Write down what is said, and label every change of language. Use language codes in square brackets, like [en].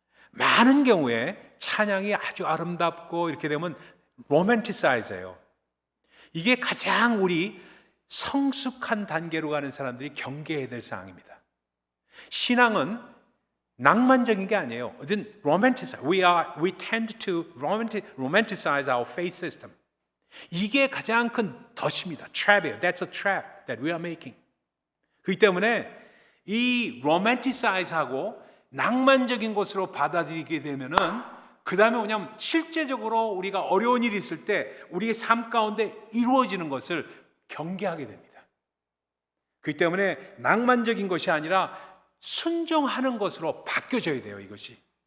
[ko] 많은 경우에 찬양이 아주 아름답고 이렇게 되면 로맨티사이즈예요. 이게 가장 우리 성숙한 단계로 가는 사람들이 경계해야 될 사항입니다. 신앙은 낭만적인 게 아니에요. [en] We tend to romanticize our faith system. [ko] 이게 가장 큰 덫입니다. Trap이에요. [en] That's a trap that we are making. [ko] 그렇기 때문에 이 romanticize하고 낭만적인 것으로 받아들이게 되면은 그 다음에 뭐냐면 실제적으로 우리가 어려운 일이 있을 때 우리의 삶 가운데 이루어지는 것을 경계하게 됩니다. 그렇기 때문에 낭만적인 것이 아니라 순종하는 것으로 바뀌어져야 돼요. 이것이.